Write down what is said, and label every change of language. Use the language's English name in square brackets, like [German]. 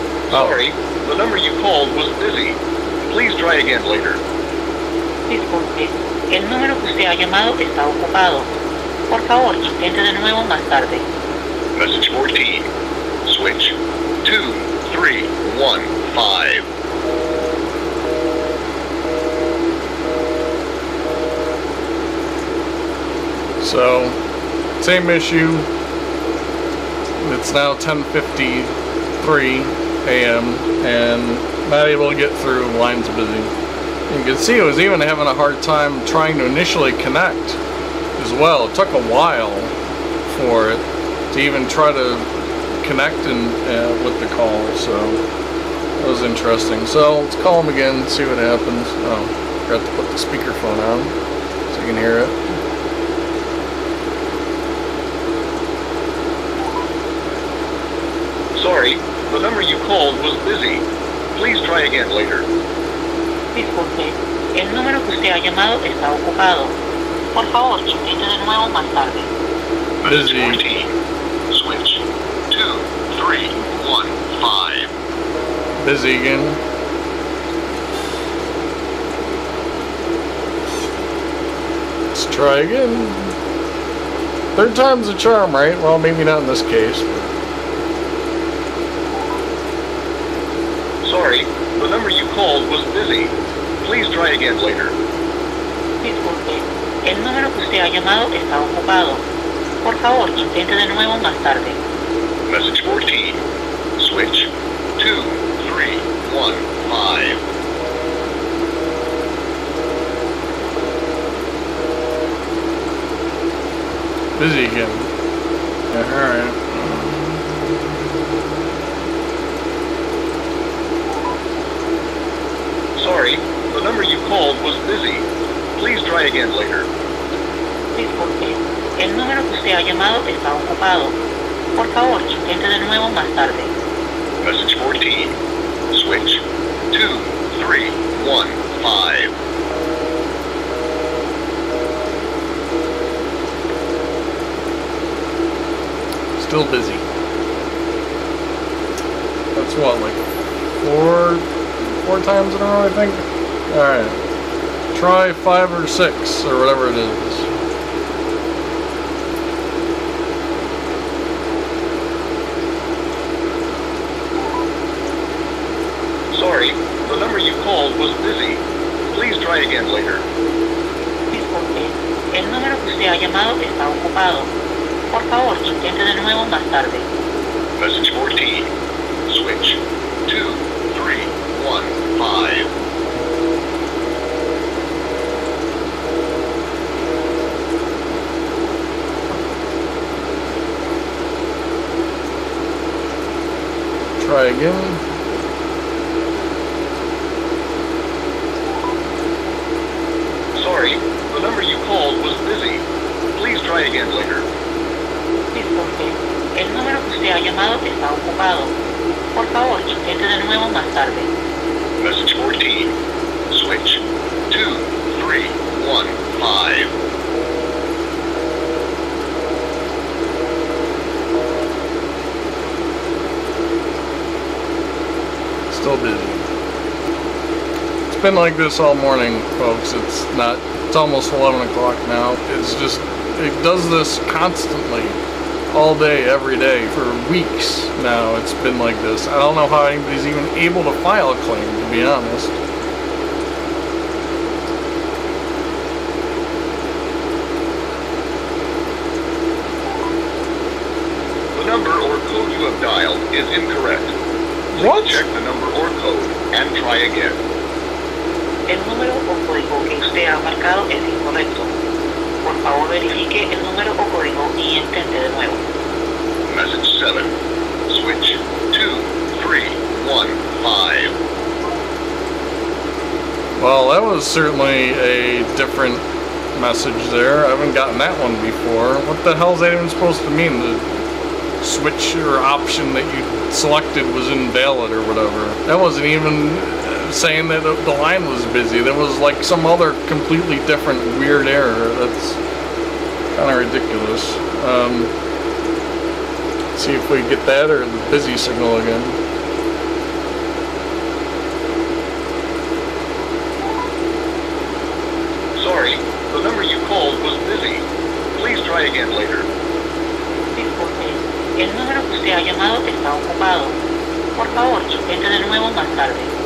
[English] Sorry, the number you called was busy. Please try again later. [Spanish] Disculpe, el número que usted ha llamado está ocupado. Por favor, intente de nuevo más tarde. [English] Message 14. Switch 2, 3, 1, 5. So, same issue. It's now 10:53 a.m. and not able to get through, line's busy. You can see it was even having a hard time trying to initially connect as well. It took a while for it to even try to connect with the call, so that was interesting. So let's call them again and see what happens. Oh, forgot to put the speakerphone on so you can hear it. Sorry, the number you called was busy. Please try again later. [Spanish] Disculpe, el número que usted ha llamado está ocupado. Por favor, intente de nuevo más tarde. [English] Message 14. Switch 2, 3, 1, 5. Busy again. Let's try again. Third time's a charm, right? Well, maybe not in this case. Sorry, the number you called was busy. Please try again later. [Spanish] Disculpe, el número que usted ha llamado está ocupado. Por favor, intente de nuevo más tarde. [English] Message 14. Switch 2, 3, 1, 5. Busy again. Yeah, alright. Sorry, the number you called was busy. Please try again later. [Spanish] Disculpe, el número que usted ha llamado está ocupado. Por favor, intente de nuevo más tarde. [English] Message 14. Switch 2, 3, 1, 5. Still busy. That's what, like four times in a row, I think? Alright. Try 5 or 6, or whatever it is. Sorry, the number you called was busy. Please try again later. [Spanish] Disculpe, el número que usted ha llamado está ocupado. Por favor, intente de nuevo más tarde. [English] Message 14. Switch 2, 3, 1, 5. Try again. Sorry, the number you called was busy. Please try again later. [Spanish] Disculpe, el número que usted ha llamado está ocupado. Por favor, intente de nuevo más tarde. [English] Message 14. Switch 2, 3, 1, 5. Still busy. It's been like this all morning, folks. It's almost 11 o'clock now. It's just, it does this constantly. All day, every day, for weeks now. It's been like this. I don't know how anybody's even able to file a claim, to be honest. The number or code you have dialed is incorrect. Please What? check the number or code and try again. [Spanish] El número o código que usted ha marcado es incorrecto. Por favor, verifique el número o código y intente de nuevo. [English] Message 7. Switch 2, 3, 1, 5. Well, that was certainly a different message there. I haven't gotten that one before. What the hell is that even supposed to mean? The switch or option that you selected was invalid or whatever. That wasn't even saying that the line was busy. That was like some other completely different weird error. That's kind of ridiculous. See if we get that or the busy signal again. Sorry, the number you called was busy. Please try again later. [Spanish] Disculpe, el número que usted ha llamado está ocupado. Por favor, intente de nuevo más tarde.